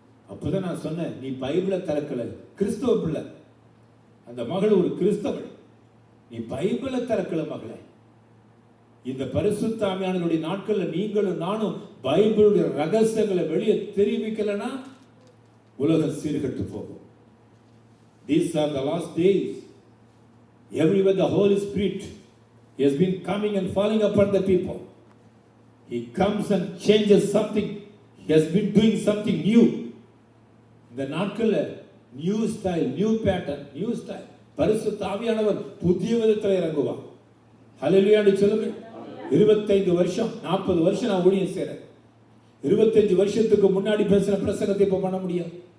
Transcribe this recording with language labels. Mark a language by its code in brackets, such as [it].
[ta] அப்பதான் நான் சொன்னேன், நீ பைபிளை திறக்கல, கிறிஸ்தவ பிள்ளை. அந்த மகள் ஒரு கிறிஸ்தவள், நீ பைபிளை திறக்கல மகளே. இந்த பரிசுத்த ஆவியானவருடைய நாட்கள்ல நீங்களும் நானும் பைபிளுடைய ரகசியங்களை வெளியே தெரிவிக்கலனா உலகம் சீர்கெட்டு போகும். [en] These are the last days. Everywhere the Holy Spirit has been coming and falling upon the people. He comes and changes something. He has been doing something new. [ta] இந்த நாட்கள்ல new style, new pattern, new style. பரிசுத்த ஆவியானவர் புதிய விதத்தில் இறங்குவார். ஹல்லேலூயான்னு சொல்லுங்க. 25 வருஷம் 40 வருஷம் நான் ஊழியம் செய்றேன். 25 வருஷத்துக்கு முன்னாடி பேசின பிரசங்கத்தை இப்ப பண்ண முடியாது.